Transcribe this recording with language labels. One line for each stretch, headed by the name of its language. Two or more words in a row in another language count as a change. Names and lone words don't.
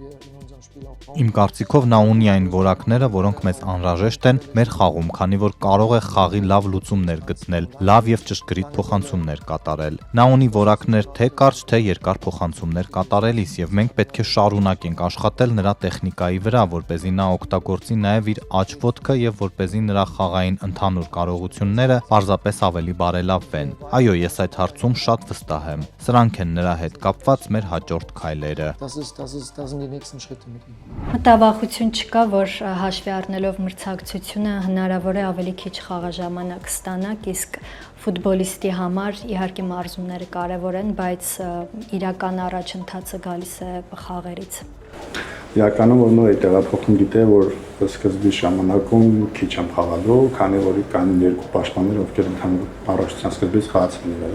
Armenian: Իմ կարծիքով նա ունի այն որակները, որոնք մեզ անհրաժեշտ են մեր խաղում, քանի որ կարող է խաղի լավ լուծումներ գտնել, լավ եւ ճշգրիտ փոխանցումներ կատարել։ Նա ունի որակներ թե կարճ, թե երկար փոխանցումներ կատարելիս եւ մենք պետք է շարունակենք աշխատել նրա տեխնիկայի վրա, որպեսզի նա օգտագործի նաեւ իր աջ ոտքը եւ որպեսզի նրա խաղային ընդհանուր կարողությունները պարզապես ավելի բարելավվեն։ Այո, ես այդ հարցում շատ վստահ եմ։ Սրանք են նրա հետ կապված մեր հաջորդ քայլերը։
German: Das sind die nächsten Schritte mit ihm.
Armenian: Մտավախություն չկա, որ հաշվի առնելով մրցակցությունը հնարավոր է ավելի քիչ խաղաժամանակ ստանաք, իսկ ֆուտբոլիստի համար իհարկե մարզումները կարևոր են, բայց իրական առաջընթացը գալիս է խաղերից։ Իրականում որ նոր է տեղափոխում գիտե, որ սկզբի ժամանակում քիչ եմ խաղալու, քանի որ կան երկու պաշտպաններ, ովքեր ընդհանուր առաջության սկզբից խաղացան իրար